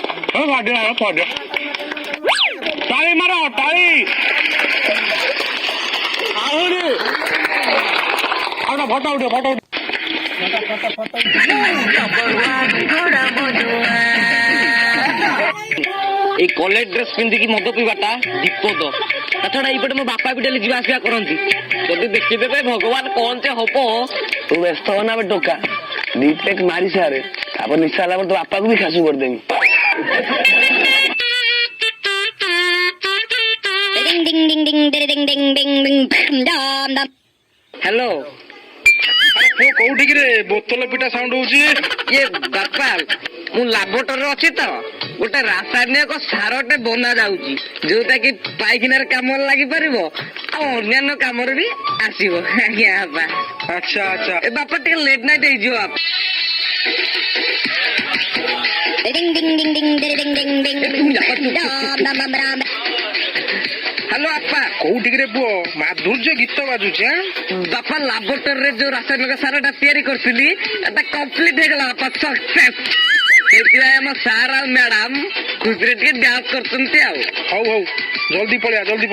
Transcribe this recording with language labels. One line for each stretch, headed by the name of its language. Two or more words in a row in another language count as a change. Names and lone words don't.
Odia: ତାଳି ମାର ତାଳି ଆହୁରି ଫଟୋ ଉଠେ ଫଟୋ ଉଠେ ଏଇ କଲେଜ ଡ୍ରେସ ପିନ୍ଧିକି ମଦ ପିବାଟା ବିପଦ ତାଛଡ଼ା ଏଇପଟେ ମୋ ବାପା ବି ଡେଲି ଯିବା ଆସିବା କରନ୍ତି ଯଦି ଦେଖିଦେବେ ଭଗବାନ କଣ ଯେ ହବ। ତୁ ବ୍ୟସ୍ତ ହନା ବେ ଟୋକା ଦି ଟେକ୍ ମାରି ସାରେ ତାପରେ ନିଶା ହେଲା ପରେ ତୋ ବାପାକୁ ବି ଖାସୁ କରିଦେବି। Ding ding ding ding ding ding ding ding ding dam dam. ହ୍ୟାଲୋ ପୁଅ କୋଉଠିକି ରେ ବୋତଲ ପିଟା ସାଉଣ୍ଡ ହଉଛି। ଇଏ ବାପା ମୁଁ ଲାବୋରେଟୋରୀରେ ଅଛି ତ ଗୋଟେ ରାସାୟନିକ ସାରଟେ ବନା ଯାଉଛି ଯୋଉଟା କି ପାଇଖାନାରେ କାମରେ ଲାଗିପାରିବ ଆଉ ଅନ୍ୟାନ୍ୟ କାମରେ ବି ଆସିବ। ଆଜ୍ଞା ବାପା ଆଚ୍ଛା ଆଚ୍ଛା ଏ ବାପା ଟିକେ
English: late night
Odia: ହେଇଯିବ ବାପା। Ding ding ding ding ding ding ding ding dam dam dam dam. ହ୍ୟାଲୋ ବାପା କୋଉଠିକି ରେ ପୁଅ ମାଧୁର୍ଯ୍ୟ ଗୀତ ବାଜୁଛି ବାପା ଲାବୋରେଟୋରୀରେ ଯୋଉ ରାସାୟନିକ ସାରଟା ତିଆରି କରିଥିଲି ଏଟା କମ୍ପ୍ଲିଟ ହେଇଗଲା ବାପା ସକ୍ସେସ୍। ସେଥିପାଇଁ ଆମ ସାର୍ ଆଉ ମ୍ୟାଡାମ ଖୁସିରେ ଟିକେ ଡ୍ୟାନ୍ସ କରୁଛନ୍ତି ଆଉ। ହଉ ହଉ ଜଲ୍ଦି ପଳେଆ